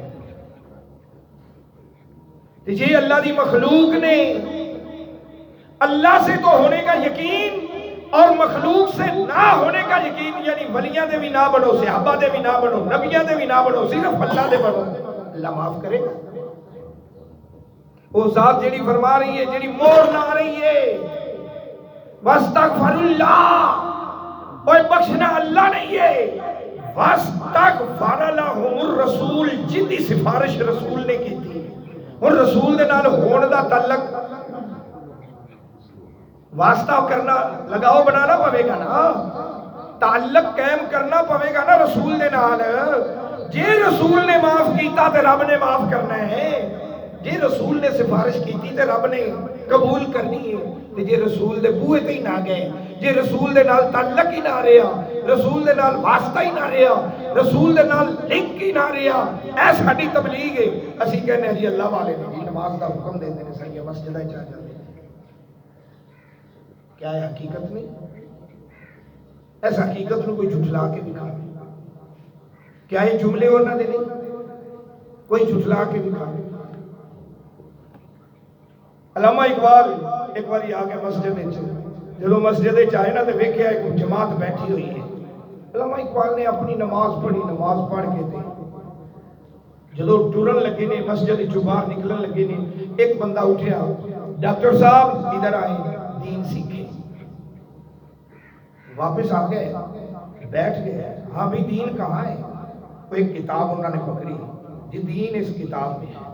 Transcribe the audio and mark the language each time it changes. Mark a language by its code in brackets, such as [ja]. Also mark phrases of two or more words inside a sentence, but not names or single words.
[pa] جی اللہ دی مخلوق نے [ur] اللہ سے تو ہونے کا یقین [pa] اور مخلوق سے نہ ہونے کا یقین, یعنی ولیاں دے بھی نہ بنو, صحابہ دے بھی نہ بنو, نبیاں دے بھی نہ بنو, صرف اللہ دے بنو. [ur] اللہ معاف کرے گا. [pa] وہ ذات جیڑی فرما رہی ہے, جیڑی مور لا رہی ہے [ar] واستغفر اللہ, [pa] اور بخشنا اللہ نہیں ہے. [ar] واستغفر لهم الرسول, [pa] جن دی سفارش رسول نے کی تھی. اور رسول دے نال ہون دا تعلق واسطہ کرنا لگاؤ بنانا پوے گا نا, تعلق قائم کرنا پوے گا نا رسول دے نال. جے رسول نے معاف کیتا تے رب نے معاف کرنا ہے. جے رسول نے سفارش کیتی تے رب نے قبول کرنی ہے. تے جے رسول دے بوئے تے ہی نہ گئے, جے رسول دے نال تعلق ہی نہ رہا, رسول دے نال واسطہ ہی نہ رہا, رسول دے نال لنک ہی نہ رہا, اے ساڈی تبلیغ ہے. اسی کہنے ہیں جی اللہ والے نے نماز دا حکم دیندے نے, ساری مسجداں وچ آ جاندے. [ur] کیا ہے حقیقت نہیں؟ [pa] اس حقیقت نو کوئی جھٹلا کے دکھا. [ur] کیا یہ جملے انہاں دے نہیں؟ [pa] کوئی جھٹلا کے دکھا. علامہ اقبال ایک باری آ گیا مسجد وچ, جدوں مسجد وچ آئے نا تے ویکھیا ایک جماعت بیٹھی ہوئی ہے. علامہ اقبال نے اپنی نماز پڑھی, نماز پڑھ کے تے جدوں ٹرن لگے نے مسجد وچوں باہر نکلن لگے نے, ایک بندہ اٹھیا, ڈاکٹر صاحب ادھر آئے, دین سیکھے. [ur] واپس آ گئے, بیٹھ گئے. ہاں بھی دین کہاں ہے؟ وہ ایک کتاب انہوں نے پکڑی جی, دین اس کتاب میں ہے.